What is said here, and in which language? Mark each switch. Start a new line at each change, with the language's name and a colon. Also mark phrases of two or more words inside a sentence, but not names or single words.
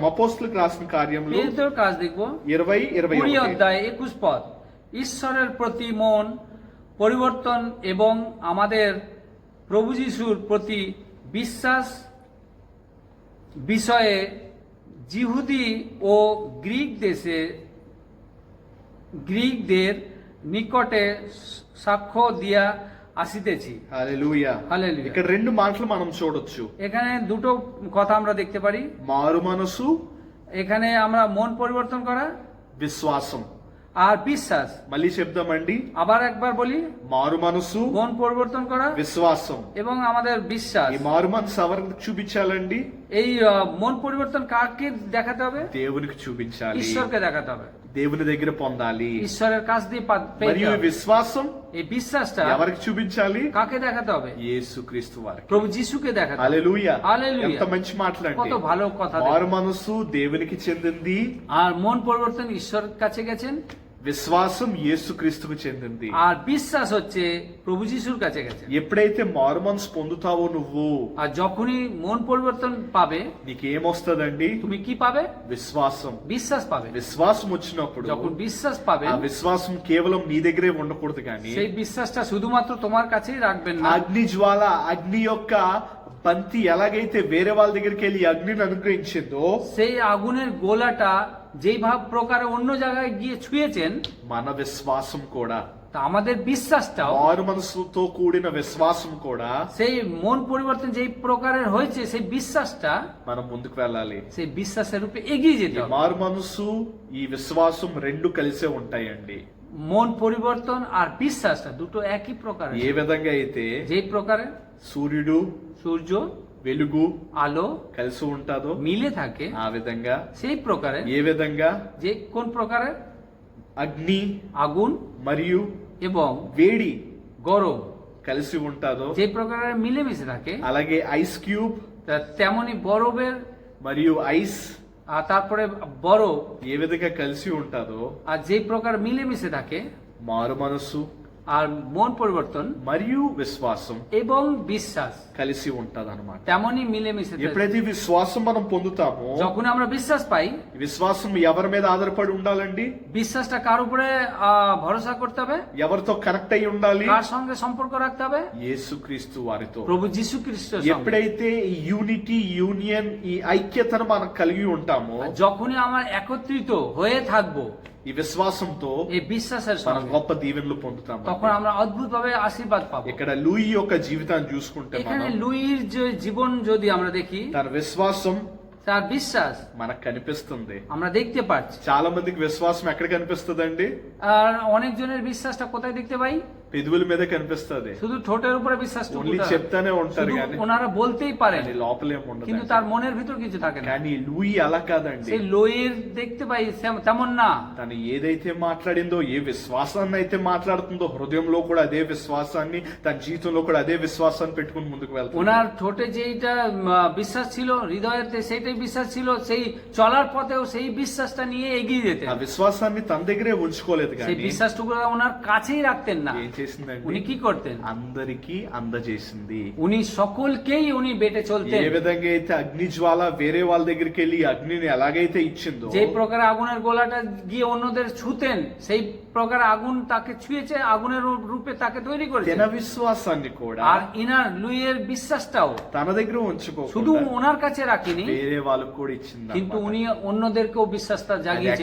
Telugu: అపోస్తులకు రాసిన కార్యములు
Bangla: প্রেরিতর কাজ দেখব 20 20 21। অধ্যায় 21 পদ। ঈশ্বরের প্রতি মন পরিবর্তন এবং আমাদের প্রভু যিশুর প্রতি বিশ্বাস বিষয়ে জিহুদি ও গ্রীকদের নিকটে সাক্ষ্য দিয়া আসিতেছি।
Telugu: హల్లెలూయా।
Bangla: হালেলুয়া।
Telugu: ఇక్కడ రెండు మాటలు మనం చూడొచ్చు।
Bangla: এখানে দুটো কথা আমরা দেখতে পারি।
Telugu: మారు మనసు,
Bangla: এখানে আমরা মন পরিবর্তন করা
Telugu: విశ్వాసం।
Bangla: আর বিশ্বাস।
Telugu: మళ్ళీ చెప్దామండి,
Bangla: আবার একবার বলি,
Telugu: మారు మనసు,
Bangla: মন পরিবর্তন করা
Telugu: విశ్వాసం।
Bangla: এবং আমাদের বিশ্বাস।
Telugu: ఈ మారు మనసు ఎవరికి చూపించాలండి?
Bangla: এই মন পরিবর্তন কাকে দেখাতে হবে?
Telugu: దేవునికి చూపించాలి,
Bangla: ঈশ্বরকে দেখাতে হবে,
Telugu: దేవుని దగ్గర పొందాలి।
Bangla: ঈশ্বরের কাছ দিয়ে পেতে
Telugu: మరియు ఈ
Bangla: হবে।
Telugu: విశ్వాసం
Bangla: এই বিশ্বাসটা
Telugu: ఎవరికి చూపించాలి?
Bangla: কাকে দেখাতে হবে?
Telugu: యేసుక్రీస్తు వారికి।
Bangla: প্রভু যিশুকে দেখাতে হবে।
Telugu: హల్లెలూయా। హల్లెలూయా। ఎంత మంచి మాటలండి।
Bangla: কত ভালো কথা।
Telugu: మారు మనసు దేవునికి చెందింది,
Bangla: আর মন পরিবর্তন ঈশ্বরের কাছে গেছেন,
Telugu: విశ్వాసం యేసుక్రీస్తుకు చెందింది।
Bangla: আর বিশ্বাস হচ্ছে প্রভু যিশুর কাছে গেছে।
Telugu: ఎప్పుడైతే మారు మనసు పొందుతావో నువ్వు,
Bangla: আর যখনই মন পরিবর্তন পাবে,
Telugu: నీకేమొస్తుందండి?
Bangla: তুমি কি পাবে?
Telugu: విశ్వాసం।
Bangla: বিশ্বাস পাবে।
Telugu: విశ్వాసం వచ్చినప్పుడు
Bangla: যখন বিশ্বাস পাবে,
Telugu: ఆ విశ్వాసం కేవలం నీ దగ్గరే ఉండకూడదు కానీ
Bangla: সেই বিশ্বাসটা শুধুমাত্র তোমার কাছেই রাখবেন না।
Telugu: అగ్ని జ్వాల, అగ్ని యొక్క బంతి ఎలాగైతే వేరే వాళ్ళ దగ్గరికి వెళ్ళి అగ్నిని అనుగ్రహించిందో,
Bangla: সেই আগুনের গোলাটা যেই প্রকারে অন্য জায়গায় গিয়ে ছুঁয়েছেন,
Telugu: మన విశ్వాసం కూడా,
Bangla: তা আমাদের বিশ্বাসটাও,
Telugu: మారు మనసుతో కూడిన విశ్వాసం కూడా
Bangla: সেই মন পরিবর্তন যেই প্রকারের হয়েছে, সেই বিশ্বাসটা
Telugu: మనం ముందుకు వెళ్ళాలి।
Bangla: সেই বিশ্বাসের রূপে এগিয়ে যেতে
Telugu: ఈ
Bangla: হবে।
Telugu: మారు మనసు, ఈ విశ్వాసం రెండు కలిసే ఉంటాయండి।
Bangla: মন পরিবর্তন আর বিশ্বাসটা দুটো একই প্রকারের।
Telugu: ఏ విధంగా అయితే
Bangla: যেই প্রকারে
Telugu: సూర్యుడు,
Bangla: সূর্য,
Telugu: వెలుగు
Bangla: আলো
Telugu: కలిసి ఉంటుందో
Bangla: মিলে থাকে,
Telugu: ఆ విధంగా,
Bangla: সেই প্রকারে
Telugu: ఏ విధంగా
Bangla: যে কোন প্রকারের
Telugu: అగ్ని
Bangla: আগুন
Telugu: మరియు
Bangla: এবং
Telugu: వేడి
Bangla: গরম
Telugu: కలిసి ఉంటుందో,
Bangla: যে প্রকারের মিলেমিশে থাকে,
Telugu: అలాగే
English: ice cube
Bangla: তেমনি বরফের
Telugu: మరియు ఐస్
Bangla: আর তারপরে বরফ
Telugu: ఏ విధంగా కలిసి ఉంటుందో,
Bangla: আর যে প্রকার মিলেমিশে থাকে,
Telugu: మారు మనసు
Bangla: আর মন পরিবর্তন
Telugu: మరియు విశ్వాసం
Bangla: এবং বিশ্বাস
Telugu: కలిసి ఉంటది అనమాట।
Bangla: তেমনি মিলেমিশে থাকে।
Telugu: ఎప్పుడైతే విశ్వాసం మనం పొందుతామో,
Bangla: যখন আমরা বিশ্বাস পাই,
Telugu: విశ్వాసం ఎవరి మీద ఆధారపడి ఉండాలండి?
Bangla: বিশ্বাসটা কার উপরে ভরসা করতে হবে?
Telugu: ఎవరితో కనెక్ట్ అయి ఉండాలి?
Bangla: কার সঙ্গে সম্পর্ক রাখতে হবে?
Telugu: యేసుక్రీస్తు వారితో।
Bangla: প্রভু যীশু খ্রিস্টের সঙ্গে।
Telugu: ఎప్పుడైతే ఈ
English: unity, union,
Telugu: ఈ ఐక్యతను మనం కలిగి ఉంటామో,
Bangla: যখনই আমরা একত্রিত হয়ে থাকবো
Telugu: ఈ విశ్వాసంతో
Bangla: এই বিশ্বাসের
Telugu: మనం
Bangla: সঙ্গে,
Telugu: గొప్ప దీవెనలు పొందుతాం।
Bangla: তখন আমরা অদ্ভুত ভাবে আশীর্বাদ পাবো।
Telugu: ఇక్కడ లూయి యొక్క జీవితాన్ని చూసుకుంటే
Bangla: এখানে
Telugu: మనం,
Bangla: লুইর যে জীবন যদি আমরা দেখি,
Telugu: తన విశ్వాసం
Bangla: তার বিশ্বাস
Telugu: మనకు కనిపిస్తుంది।
Bangla: আমরা দেখতে পাচ্ছি।
Telugu: చాలా మందికి విశ్వాసం ఎక్కడ కనిపిస్తుందండి?
Bangla: আর অনেকজনের বিশ্বাসটা কোথায় দেখতে পাই?
Telugu: పెదవుల మీద కనిపిస్తది,
Bangla: শুধু ঠোঁটের উপরে বিশ্বাস
Telugu: ఓన్లీ చెప్తానే ఉంటారు కానీ
Bangla: ওনারা বলতেই পারেন,
Telugu: కానీ లోపలేం
Bangla: কিন্তু
Telugu: ఉండదు.
Bangla: তার মনের ভিতর কিছু থাকে না।
Telugu: కానీ లూయి అలా కాదండి.
Bangla: সেই লোয়ের দেখতে পাই তেমন না।
Telugu: తను ఏదైతే మాట్లాడిందో, ఏ విశ్వాసాన్ని అయితే మాట్లాడుతుందో, హృదయంలో కూడా అదే విశ్వాసాన్ని, తన జీవితంలో కూడా అదే విశ్వాసాన్ని పెట్టుకుని ముందుకు వెళ్తాడు.
Bangla: ওনার ঠোঁটে যেইটা বিশ্বাস ছিল, হৃদয়েতে সেইটাই বিশ্বাস ছিল, সেই চলার পথেও সেই বিশ্বাসটা নিয়ে এগিয়ে যেতেন।
Telugu: ఆ విశ్వాసాన్ని తన దగ్గరే ఉంచుకోలేదు
Bangla: সেই
Telugu: కానీ
Bangla: বিশ্বাসটুকু ওনার কাছেই রাখতেন না।
Telugu: ఏం చేసిందండి?
Bangla: উনি কি করতেন?
Telugu: అందరికీ అందజేసింది.
Bangla: উনি সকলকেই উনি বেটে চলতেন।
Telugu: ఏ విధంగా అయితే అగ్ని జ్వాల వేరే వాళ్ళ దగ్గరికి వెళ్ళి అగ్నిని ఎలాగైతే ఇచ్చిందో,
Bangla: যে প্রকার আগুনের গোলাটা গিয়ে অন্যদের ছুতেন, সেই প্রকার আগুন তাকে ছুঁয়েছে, আগুনের রূপে তাকে তৈরি করেছে।
Telugu: తన విశ్వాసాన్ని కూడా
Bangla: আর ইনার লুইয়ের বিশ্বাসটাও
Telugu: తన దగ్గర
Bangla: শুধু
Telugu: ఉంచుకోకుండా
Bangla: ওনার কাছে রাখিনি,
Telugu: వేరే వాళ్ళకు కూడా ఇచ్చింది.
Bangla: কিন্তু উনি অন্যদেরকেও বিশ্বাসটা জাগিয়েছেন।